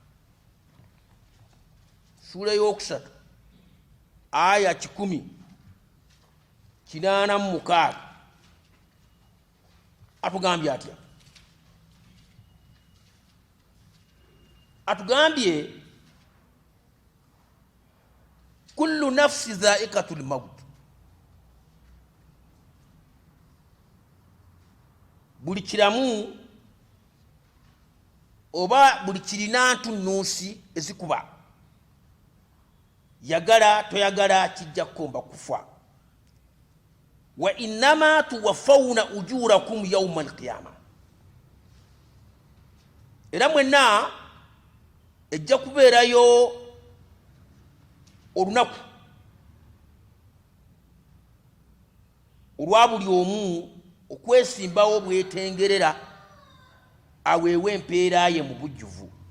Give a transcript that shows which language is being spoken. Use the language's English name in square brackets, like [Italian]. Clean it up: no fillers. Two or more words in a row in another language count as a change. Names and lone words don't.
[Ganda] Ssuula y'okusatu aya 186 atugambye atya? [Arabic] Atugambye kullu nafsi dha'iqatul maut, [Ganda] buli kiramu oba buli kirina ntunnunsi ezikuba, yagala toyagala kijja kukomba kufa. [Arabic] Wa innama tuwaffawna ujurakum yawma alqiyama, [Ganda] era mwenna ejja kubeerayo olunaku olwa buli omu okwesimbawo bwetengerera aweewe empeera ye mu bujjuvu.